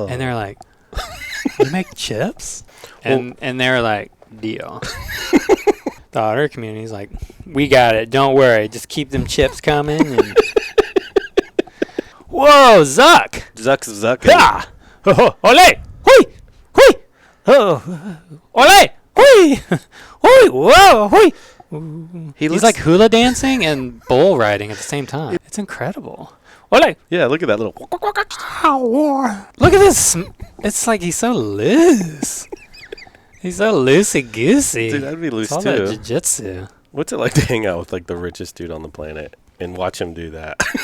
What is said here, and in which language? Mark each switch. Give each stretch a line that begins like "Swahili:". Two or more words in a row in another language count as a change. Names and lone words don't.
English: And they're like, you make chips? And they're like, deal. The otter community's like, we got it. Don't worry. Just keep them chips coming. And whoa, Zuck! Zuck. Yeah! Oh, ole! Hui! Hui! Oh, ole! Hui! Hui! Whoa! Hui! He's like hula dancing and bull riding at the same time. It's incredible. Ole! Yeah, look at that little... Look at this. It's like he's so loose. He's so loosey-goosey. Dude, I'd be loose it's all too. that jiu-jitsu. What's it like to hang out with like the richest dude on the planet and watch him do that?